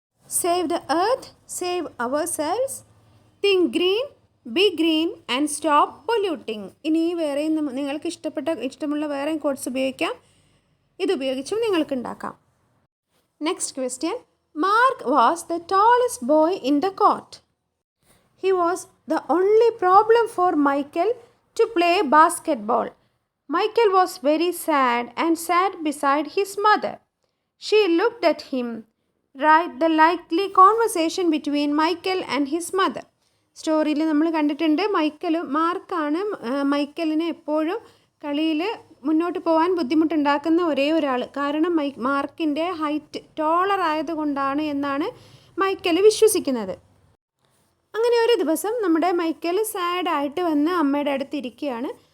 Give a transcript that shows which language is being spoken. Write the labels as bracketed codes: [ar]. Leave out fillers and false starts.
[en] Save the earth, save ourselves, think green, be green and stop polluting. [ml] ഇനി വേറെയും നിങ്ങൾക്ക് ഇഷ്ടമുള്ള വേറെയും കോഡ്സ് ഉപയോഗിക്കാം. ഇതുപയോഗിച്ചും നിങ്ങൾക്ക് ഉണ്ടാക്കാം. [en] Next question. Mark was the tallest boy in the court. He was the only problem for Michael to play basketball. Michael was very sad and sat beside his mother. She looked at him. Write the likely conversation between Michael and his mother. [ml] സ്റ്റോറിയിൽ നമ്മൾ കണ്ടിട്ടുണ്ട്, മാർക്കാണ് മൈക്കലിന് എപ്പോഴും കളിയിൽ മുന്നോട്ട് പോകാൻ ബുദ്ധിമുട്ടുണ്ടാക്കുന്ന ഒരേ ഒരാൾ. കാരണം മാർക്കിൻ്റെ ഹൈറ്റ് ടോളർ ആയതുകൊണ്ടാണ് എന്നാണ് മൈക്കൽ വിശ്വസിക്കുന്നത്. അങ്ങനെ ഒരു ദിവസം നമ്മുടെ മൈക്കൽ സാഡായിട്ട് വന്ന് അമ്മയുടെ അടുത്ത് ഇരിക്കുകയാണ്.